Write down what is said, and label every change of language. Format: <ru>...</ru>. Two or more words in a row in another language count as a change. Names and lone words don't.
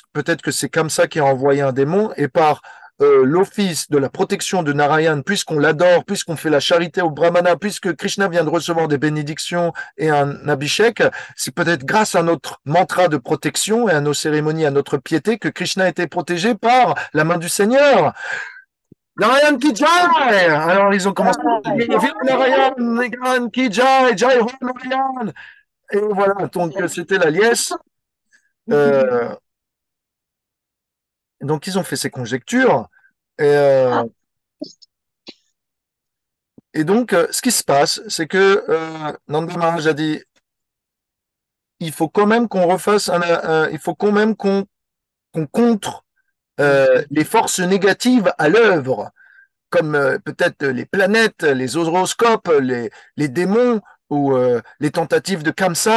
<fr>Peut-être que c'est comme ça qu'il a envoyé un démon. Et par l'office de la protection de Narayan, puisqu'on l'adore, puisqu'on fait la charité au Brahmana, puisque Krishna vient de recevoir des bénédictions et un abhishek, c'est peut-être grâce à notre mantra de protection et à nos cérémonies, à notre piété, que Krishna a été protégé par la main du Seigneur.</fr> <hi>नारायण की जय!</hi> <fr>Alors ils ont commencé à dire, vive Narayan,</fr> <hi>नारायण की जय, जय हो नारायण!</hi> <fr>Et voilà, donc c'était la liesse. Euh, donc ils ont fait ces conjectures. Et Et donc, ce qui se passe, c'est que Nanda Maharaj a dit, il faut quand même qu'on refasse il faut quand même qu'on contre les forces négatives à l'œuvre, comme peut-être les planètes, les horoscopes, les démons ou les tentatives de Kamsa.</fr>